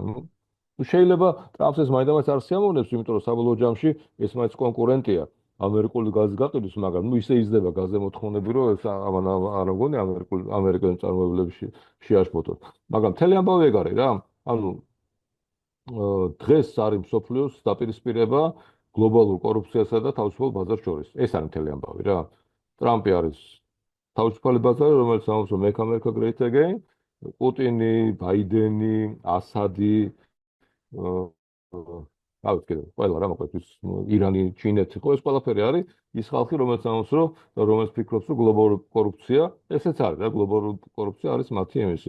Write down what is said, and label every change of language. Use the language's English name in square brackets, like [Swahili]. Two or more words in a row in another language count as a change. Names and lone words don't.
[Georgian] შეიძლება ტრამპს ეს მაინც არ სიამოვნებს, იმიტომ რომ საბოლოო ჯამში ეს მაინც კონკურენტია ამერიკული გაზის გაყიდვის, მაგრამ ნუ ისე იზრდება გაზზე მოთხოვნები, რომ ეს არ მგონი ამერიკელი წარმოებლებში შეაშფოთოთ. მაგრამ მთელი ამბავი ეგ არის რა. ანუ დღეს არის მსოფლიოს დაპირისპირება გლობალურ კორუფციასა და თავისუფალ ბაზარს შორის. ეს არის მთელი ამბავი რა. ტრამპი არის თავისუფალი ბაზარი, რომელიც ამბობს, რომ [English] make America great again, [Georgian] პუტინი, ბაიდენი, ასადი, ავით კიდე ყველა რა მოყვეთ ირანი, ჩინეთი, ხო ეს ყველაფერი არის ის ხალხი, რომელიც ამბობს, რომ რომელიც ფიქრობს, რომ გლობალური კორუფცია, ესეც არის რა, გლობალური კორუფცია არის მათი ემისი.